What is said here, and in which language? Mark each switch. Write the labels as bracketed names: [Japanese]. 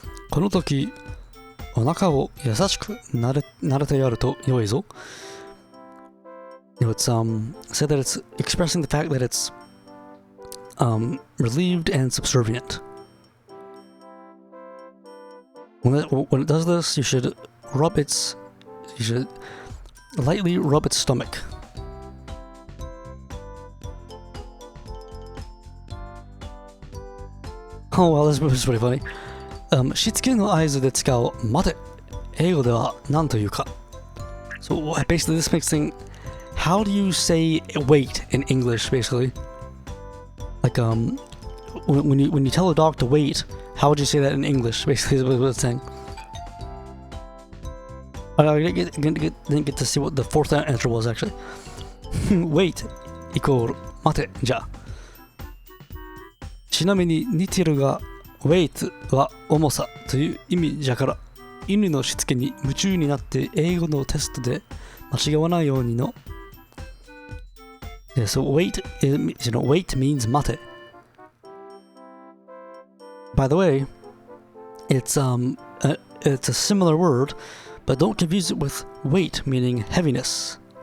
[Japanese] この時、お腹を優しく撫でてやると良いぞ。 [English] It's said that it's expressing the fact that it's relieved and subservient. When it does this, you should lightly rub its stomach. Oh well, this is pretty funny. [Japanese] しつけの合図で使う待て。英語では何というか。 [English] So basically this makes thing. How do you say wait in English? Basically, like when you tell a dog to wait, how would you say that in English? Basically, is what it's saying. I didn't get to see what the fourth answer was actually. Wait equal [Japanese] 待てじゃ。ちなみに似てるが wait は重さという意味じゃから、犬のしつけに夢中になって英語のテストで間違わないようにの。 [English] Yeah, so wait means 待て。 By the way, it's a similar word, but don't confuse it with weight meaning heaviness.